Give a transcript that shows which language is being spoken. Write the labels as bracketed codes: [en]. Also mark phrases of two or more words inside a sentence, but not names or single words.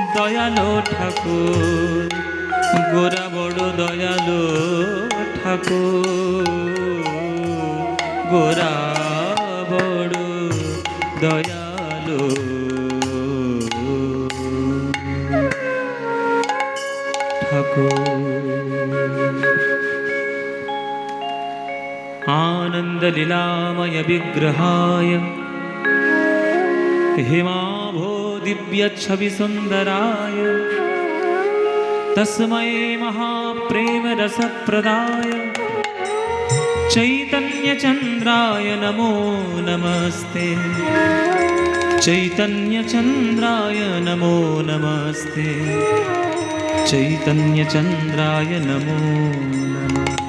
[bn] দয়ালো ঠাকুর, গোরা বড় দয়ালো ঠাকুর, গোরা বড় দয়ালো ঠাকুর। [sa] आनंद लीलामय विग्रहाय हिमाभो दिव्य छवि सुंदराय तस्मै महाप्रेम रस प्रदाय चैतन्य चंद्राय नमो नमस्ते, चैतन्य चंद्राय नमो नमस्ते, चैतन्य चंद्राय नमो नमः।